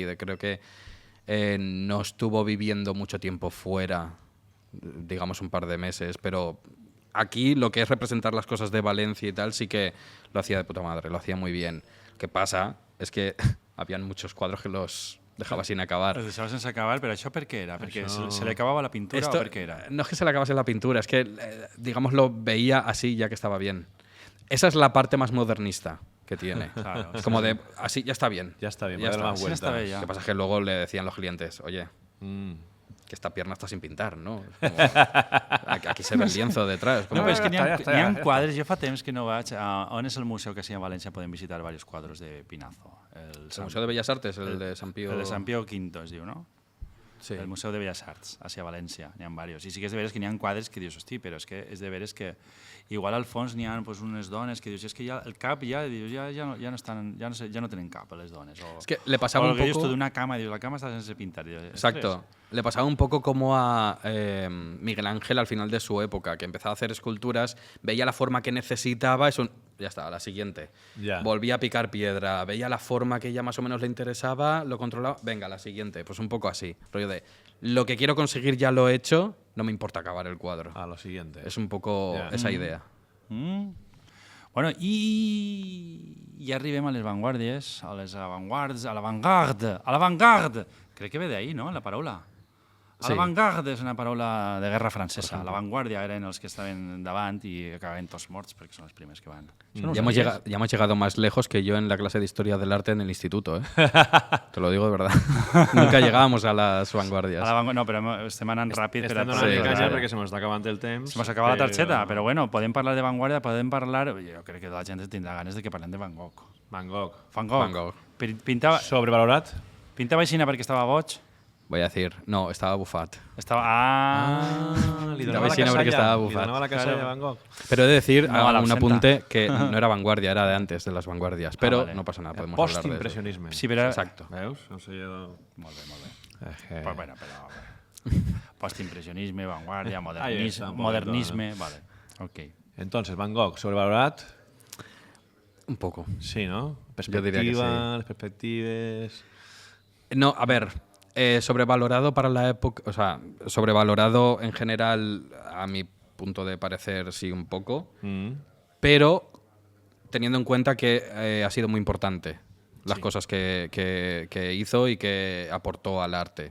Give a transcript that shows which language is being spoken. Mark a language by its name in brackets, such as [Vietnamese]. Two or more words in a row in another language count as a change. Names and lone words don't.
[Spanish] Creo que no estuvo viviendo mucho tiempo fuera, digamos un par de meses, pero aquí lo que es representar las cosas de Valencia y tal sí que lo hacía de puta madre, lo hacía muy bien. Lo que pasa es que habían muchos cuadros que los dejaba sin acabar. [Catalan] Els deixava sense acabar, però això per què era? Perquè se li acabava la pintura o per què era? [Spanish] No es que se le acabase la pintura, es que, digamos, lo veía así ya que estaba bien. Esa es la parte más modernista que tiene. Claro, Es como de, así ya está bien. Ya está bien, ya voy a dar está. más [Catalan] Sí, està bé, [Spanish] vueltas. [Catalan] ja. [Spanish] Lo que pasa es que luego le decían los clientes, oye, Mm. que esta pierna está sin pintar, ¿no? Es como, aquí se ve el lienzo detrás. [Catalan] No, [Spanish] como- [Catalan] però és que ja està, ja està. quadres, jo fa temps que no vaig on és el museu que sí a València podem visitar diversos quadres de Pinazo. [Spanish] El Museo de Bellas Artes, el de Sant Pío... [Catalan] El de Sant Pío V es diu, no? Sí. El Museu de Belles Arts, hacia València, n'hi ha diversos. I sí que és de veres que n'hi ha quadres que dius, hosti, però és que és de veres que igual al fons n'hi ha pues, unes dones que dius, és que ja el cap dius, ja no estan, ja no tenen cap a les dones. O, [Spanish] Es que le pasaba [Catalan] o [Spanish] un [Catalan] el que dius [Spanish] poco... [Catalan] tu d'una cama, dius, la cama està sense pintar. Dius, [Spanish] Exacto. Le pasaba un poco como a Miguel Ángel al final de su época, que empezaba a hacer esculturas, veía la forma que necesitaba, ya está, la siguiente. Ya. Volvía a picar piedra, veía la forma que ya más o menos le interesaba, lo controlaba, venga, la siguiente. Pues un poco así, rollo de, lo que quiero conseguir ya lo he hecho, no me importa acabar el cuadro. A lo siguiente. Es un poco Ya. esa idea. [Catalan] Bueno, i arribem a les vanguardies, a les avantguards, a l'avantgarde. Crec que ve d'ahí, no?, la paraula. Sí. L'avantgarde és una paraula de guerra francesa. L'avantguàrdia eren els que estaven davant i acabaven tots morts perquè són els primers que van. Això no ho [Spanish] Ya [Catalan] sabies? [Spanish] hemos llegado más lejos que yo en la clase de Historia del Arte en el instituto, ¿eh? Te lo digo de verdad. Nunca llegábamos a las vanguardias. [Catalan] No, però estem anant ràpid. per Estem a- donant [Spanish] Sí, [Catalan] canya [Spanish] claro. [Catalan] perquè se m'està acabant el temps. Se m'ha acabat la targeta, però bueno, podem parlar de vanguardia, podem parlar... Jo crec que la gent tindrà ganes de que parlem de Van Gogh. Van Gogh. Van Gogh. Van Gogh. Pintava Sobrevalorat? així perquè estava boig? [Spanish] Voy a decir, no, estaba bufat. [Catalan] Estava... li La donava la vecina perquè casalla. estava Li bufat. donava la casalla [Spanish] Claro. [Catalan] a Van Gogh. [Spanish] Pero he de decir [Catalan] No, a la [Spanish] un [Catalan] absenta. [Spanish] apunte que no era vanguardia, era de antes de las vanguardias. Pero vale. no pasa nada, podemos hablar de eso. [Catalan] Post-impressionisme. Sí, però... [Spanish] Exacto. [Catalan] Veus? No sé jo... Molt bé. Eh, [Spanish] Pues bueno, però... [Catalan] Postimpressionisme, vanguardia, [Spanish] Ahí está, un poquito, [Catalan] modernisme... Vale, ok. Entonces, Van Gogh, sobrevalorat? [Spanish] Un poco. Sí, ¿no? Yo diría que sí. Las perspectives... No, a ver, sobrevalorado para la época, o sea, sobrevalorado en general, a mi punto de parecer, sí, un poco, pero teniendo en cuenta que ha sido muy importante las cosas que hizo y que aportó al arte.